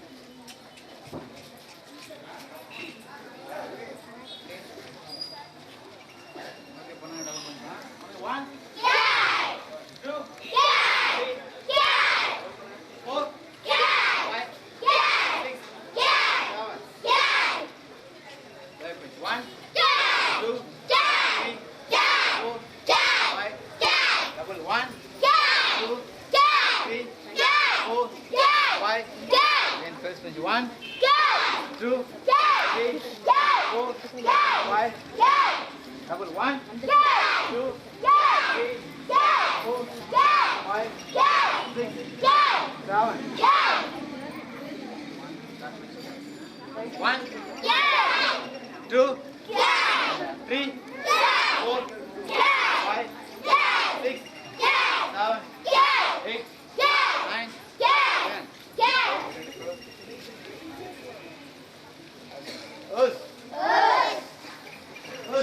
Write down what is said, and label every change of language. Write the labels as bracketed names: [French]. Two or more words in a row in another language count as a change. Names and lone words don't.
[English] Okay, ponanga double line. One. Yay! 2. Yay! 3. Yay! 4. Yay! 5. Yay! 6. Yay! 7. Yay! Very good. 1. Yay! 2. Yay! 3. Yay! 4. Yay! 5. Yay! Double 1. Yay! 2. Yay! 3. Yay! 4. Yay! 5. Yay! Then first page 1. Yay! 2. Yay! 3. Yay! 4. Yay! 5. Yay! Double 1. Yay! 2. Yay! 3. Yay! 4. Yay! 5. Yay! 6. Yay! 7. Yay! 1. Yay! 2. Yay! 3. Yay! 4. Yay! 5. Yay! 6. Yay! 7. Yay! 8. Yay! 9. Yay! 10. Yay! Us. Us.